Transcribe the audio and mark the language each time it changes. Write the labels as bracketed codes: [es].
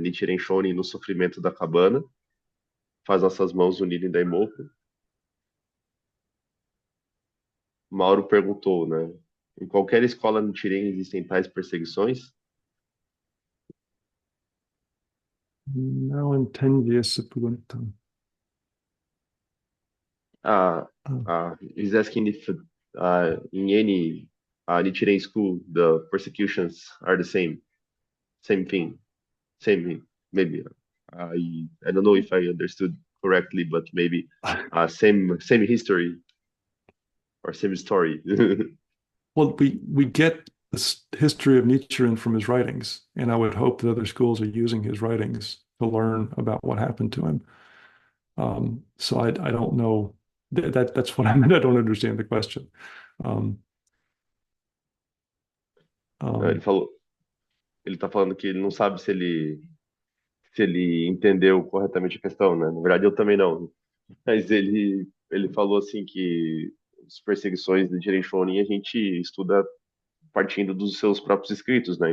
[pt] Nichiren Daishonin no sofrimento da cabana, faz nossas mãos unirem Daimoku. Mauro perguntou, né? Em qualquer escola Nichiren existem tais perseguições? Não entendi essa pergunta. Uh, Ah, [en] he's asking if in any Nichiren school the persecutions are the same thing, same maybe. I don't know if I understood correctly, but maybe same history or same story. well, we get this history of Nichiren from his writings, and I would hope that other schools are using his writings to learn about what happened to him. So I don't know that's what I meant. I don't understand the question. Um, [pt] Ele um, falou, ele está falando que ele não sabe se ele entendeu corretamente a questão, né? Na verdade, eu também não. Mas ele falou assim que as perseguições de Nichiren Shonin a gente estuda partindo dos seus próprios escritos, né?